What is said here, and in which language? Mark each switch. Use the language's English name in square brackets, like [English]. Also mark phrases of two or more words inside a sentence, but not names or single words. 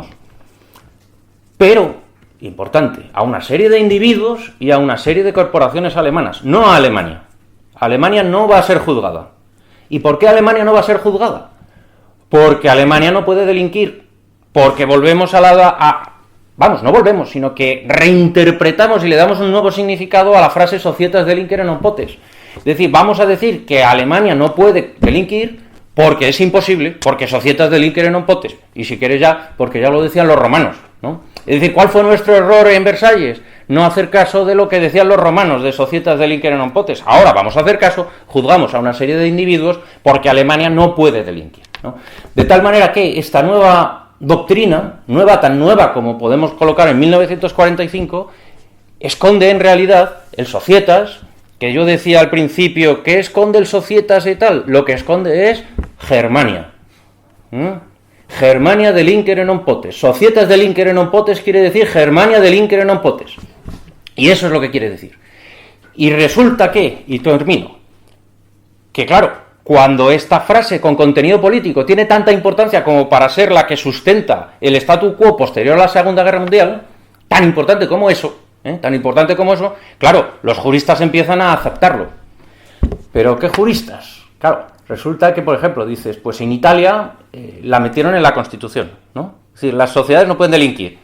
[Spanish] Pero, importante, a una serie de individuos y a una serie de corporaciones alemanas, no a Alemania. Alemania no va a ser juzgada. ¿Y por qué Alemania no va a ser juzgada? Porque Alemania no puede delinquir. Porque volvemos a vamos, no volvemos, sino que reinterpretamos y le damos un nuevo significado a la frase [Latin] societas delinquere non potes. [Spanish] Es decir, vamos a decir que Alemania no puede delinquir porque es imposible, porque [Latin] societas delinquere non potes. [Spanish] Y si quieres ya, porque ya lo decían los romanos, ¿no? Es decir, ¿cuál fue nuestro error en Versalles? No hacer caso de lo que decían los romanos de [Latin] societas delinquere non potes. [Spanish] Ahora vamos a hacer caso, juzgamos a una serie de individuos porque Alemania no puede delinquir, ¿no? De tal manera que esta nueva doctrina, tan nueva como podemos colocar en 1945, esconde en realidad el societas, que yo decía al principio, ¿qué esconde el societas y tal? Lo que esconde es Germania. [Latin] Germania delinquere non potes. Societas delinquere non potes [Spanish] quiere decir [Latin] Germania delinquere non potes. [Spanish] Y eso es lo que quiere decir. Y resulta que, y termino, que claro, cuando esta frase con contenido político tiene tanta importancia como para ser la que sustenta el [Latin] statu quo [Spanish] posterior a la Segunda Guerra Mundial, tan importante como eso, claro, los juristas empiezan a aceptarlo. ¿Pero qué juristas? Claro, resulta que, por ejemplo, dices, pues en Italia la metieron en la Constitución, ¿no? Es decir, las sociedades no pueden delinquir.